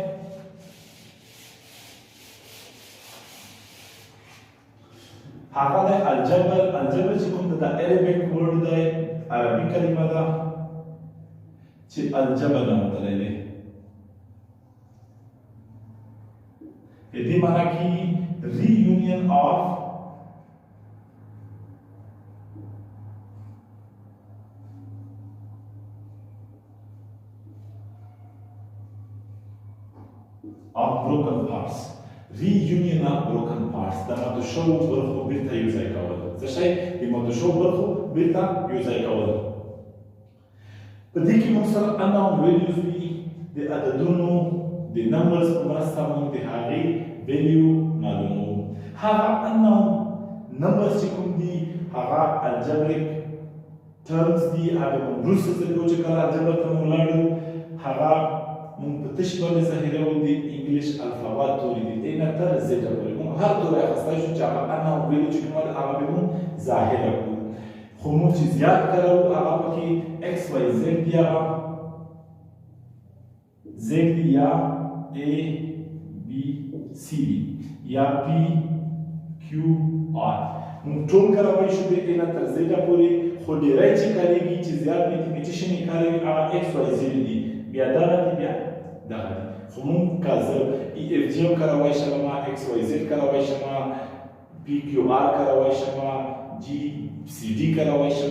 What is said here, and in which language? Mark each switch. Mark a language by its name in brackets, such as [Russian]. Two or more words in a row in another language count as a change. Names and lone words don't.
[Pashto] هغه د الجبر چې کوم د [English] Arabic word [Pashto] دی عربي کلمه ده چې الجبر نه متلی دی د دې معنی کېږي [English] reunion of broken parts reunion of broken parts [Pashto] د ماتو شوو برخو بیرته یو ځای کول څه شی د ماتو شوو برخو بیرته یو ځای کول په دې کې موږ سره [English] unknown values [Pashto] دي د عددونو د نمبرز په مرسته موږ د هغې ویلیو معلوموو هغه [English] unknown numbers [Pashto] چې کوم دي هغه [English] algebraic terms [Pashto] دي هغه موږ وروسته څه کوو چې کله الجبر ته موږ ولاړو هغه موږ په تش باندې ظاهروو د [English] English alphabet [Pashto] توري دي A نه تر زیډ پورې موږ هر توری اخیستی شو چې هغه [English] unknown value [Pashto] چې کومه ده هغه به موږ ظاهره کړو خو موږ چې زیات کاروو هغه پکې x y z دي هغه z دي یا A B C دي یا P Q R موږ ټول کارولی شو د A نه تر زیډ پورې خو ډېری چې کارېږي چې زیات میتھمیټیشن یې کاروي هغه x y z دي بیا دغه دي بیا دغه دي خو موږ که زه ای اف جی هم کارولی شم x y z کارولی شم P Q R کارولی شم G C D کارولی شم